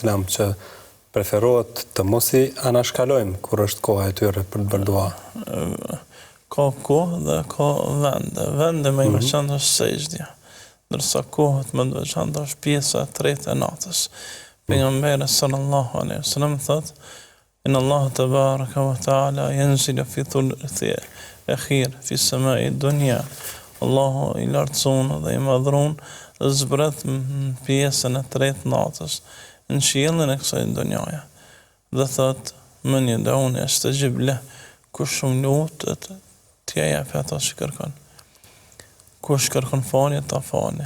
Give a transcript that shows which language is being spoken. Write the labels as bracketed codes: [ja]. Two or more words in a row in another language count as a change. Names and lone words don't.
[sq] që preferohet të mos i anashkalojmë kur është koha e tyre për të bërë dua. Ka kohë dhe ka vende. Vende më i veçantë është sejdja, ndërsa kohët më të veçanta është pjesa e tretë e natës. [ar] Pejgamberi صلى الله عليه وسلم thotë: "إن الله تبارك وتعالى ينزل في ثلث آخر في سماء الدنيا." [sq] Allahu i lartësuar dhe i madhruar zbret në pjesën e tretë natës në qiellin e kësaj donjaje. [ar] Dhe thot: "من يدعوني أستجب له." [sq] Kush më lutet, t'ja jap ato që kërkon. Kush kërkon falje, ta falje.